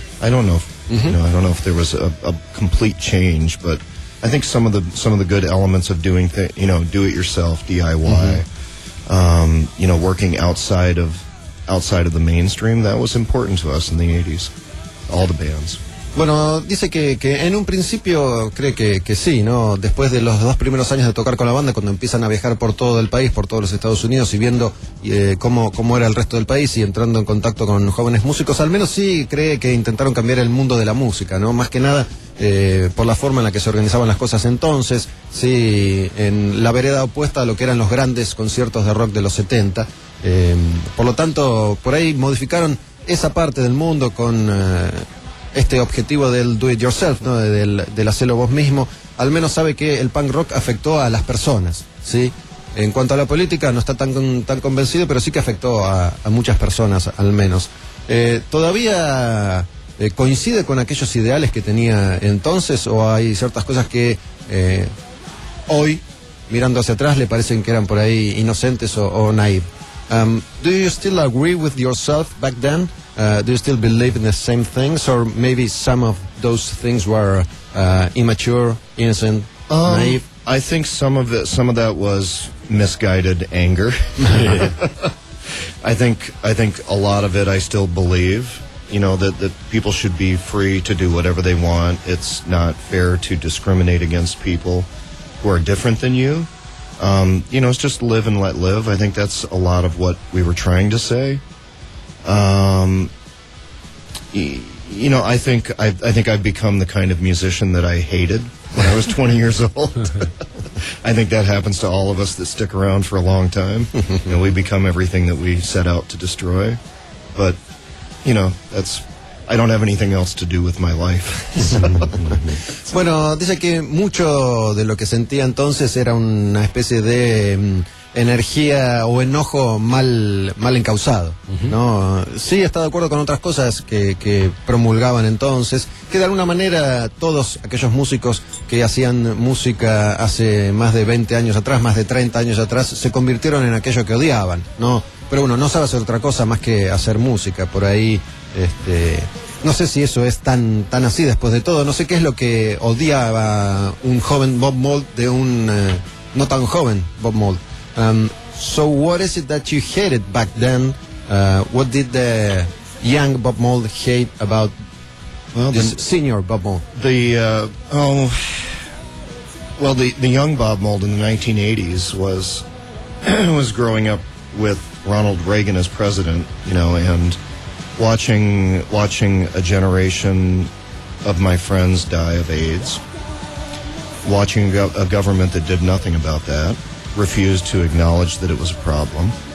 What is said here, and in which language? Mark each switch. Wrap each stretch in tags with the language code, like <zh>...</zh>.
<en>I don't know if, you know, I don't know if there was a complete change, but I think some of the good elements of doing, you know, do it yourself, DIY, you know, working outside of the mainstream, that was important to us in the 80s, all the bands.</en> <es>Bueno, dice que en un principio cree que sí, ¿no? Después de los dos primeros años de tocar con la banda, cuando empiezan a viajar por todo el país, por todos los Estados Unidos, y viendo cómo era el resto del país y entrando en contacto con jóvenes músicos, al menos sí cree que intentaron cambiar el mundo de la música, ¿no? Más que nada por la forma en la que se organizaban las cosas entonces, sí, en la vereda opuesta a lo que eran los grandes conciertos de rock de los 70. Por lo tanto, por ahí modificaron esa parte del mundo con este objetivo del</es> <en>do it yourself,</en> <es>¿no?, del hacerlo vos mismo. Al menos sabe que el punk rock afectó a las personas, ¿sí? En cuanto a la política, no está tan convencido, pero sí que afectó a muchas personas, al menos. ¿Todavía coincide con aquellos ideales que tenía entonces, o hay ciertas cosas que hoy, mirando hacia atrás, le parecen que eran por ahí inocentes o naive?</es> <en>Do you still agree with yourself back then? Do you still believe in the same things, or maybe some of those things were immature, innocent, naive? I think some of that was misguided anger. I think a lot of it I still believe, you know, that people should be free to do whatever they want. It's not fair to discriminate against people who are different than you. You know, it's just live and let live. I think that's a lot of what we were trying to say. You know, I think I've become the kind of musician that I hated when I was 20 years old. I think that happens to all of us that stick around for a long time. You know, we become everything that we set out to destroy. But, you know, that's, I don't have anything else to do with my life.</en> <es>Bueno, dice que mucho de lo que sentía entonces era una especie de energía o enojo mal encauzado, ¿no? Sí, está de acuerdo con otras cosas que promulgaban entonces, que de alguna manera todos aquellos músicos que hacían música hace más de 20 años atrás, más de 30 años atrás, se convirtieron en aquello que odiaban, ¿no? Pero bueno, no sabe hacer otra cosa más que hacer música, por ahí, no sé si eso es tan así después de todo, no sé qué es lo que odiaba un joven Bob Mould de un no tan joven Bob Mould.</es> <en>So what is it that you hated back then? What did the young Bob Mould hate about senior Bob Mould? The young Bob Mould in the 1980s was growing up with Ronald Reagan as president, you know, and watching a generation of my friends die of AIDS, watching a government that did nothing about that, refused to acknowledge that it was a problem.</en>